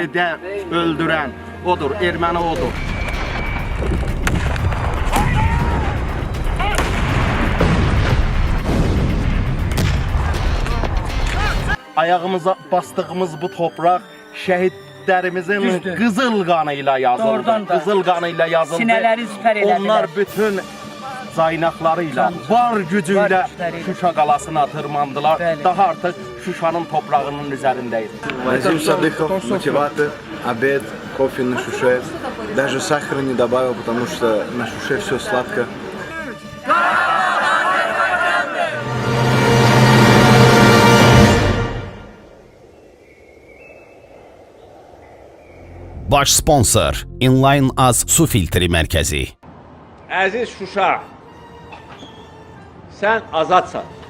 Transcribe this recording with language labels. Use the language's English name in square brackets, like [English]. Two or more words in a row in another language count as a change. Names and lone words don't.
[Azerbaijani] öldürən odur, erməni odur. Ayağımıza bastığımız bu topraq şəhidlərimizin Düzdür. qızıl qanı ilə yazıldı. Doğrudan da. Qızıl qanı ilə yazıldı. Sinələri sipər elədilər. Onlar bütün caynaqları ilə, var gücü Var ilə gücləri ilə. Şuşa qalasına tırmandılar. Bəli. Daha artıq Şuşanın toprağının üzərindəyik. [Russian] Назим Садыхов, мотиватор, обед, кофе на Шуше. Даже сахара не добавил, потому что на Шуше все сладко. [Azerbaijani] Baş sponsor Inline Az Su Filtri Mərkəzi. Əziz Şuşa, sən azadsan.